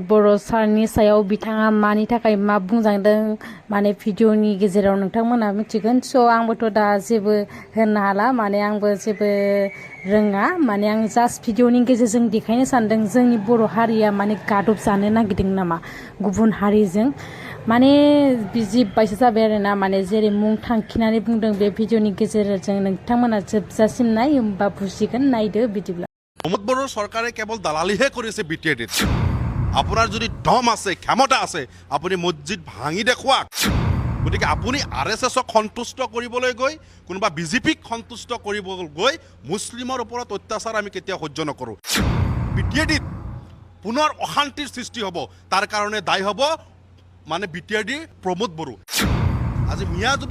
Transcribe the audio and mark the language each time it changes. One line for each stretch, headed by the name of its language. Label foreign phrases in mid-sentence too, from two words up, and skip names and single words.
Bodo: बर' सारनि सायाव बिथाङा मानि थाखाय मा बुंजांदों माने भिडिअनि गेजेराव नोंथांमोना मिथिगोन स' आंबोथ' दा जेबो होननो हाला माने आंबो जेबो रोङा माने आं जास्ट भिडिअनि गेजेरजों देखायनो सानदों जोंनि बर' हारिया माने गादब जानो नागिरदों नामा गुबुन हारिजों माने बिजि बायसा जाबाय आरोना माने जेरै मुं थांखिनानै बुंदों बे भिडिअनि गेजेरजों नोंथांमोना जोबजासिम नाय होमबा बुजिगोन नायदो बिदिब्ला
Assamese: প্ৰমোদ বড়োৰ চৰকাৰে কেৱল দালালিহে কৰিছে বিটিএডিত আপনার যদি দম আছে ক্ষমতা আছে আপনি মসজিদ ভাঙি দেখুৱাক গতিকে আপুনি আৰএছএছক সন্তুষ্ট কৰিবলৈ গৈ কোনোবা বিজেপিক সন্তুষ্ট কৰিবলৈ গৈ মুছলিমৰ ওপৰত অত্যাচাৰ আমি কেতিয়া সহ্য নকৰো বিটিএডিত পুনৰ অশান্তিৰ সৃষ্টি হ'ব তাৰ কাৰণে দায়ী হ'ব মানে বিটিএডি প্ৰমোদ বড়ো আজি মিয়া যদি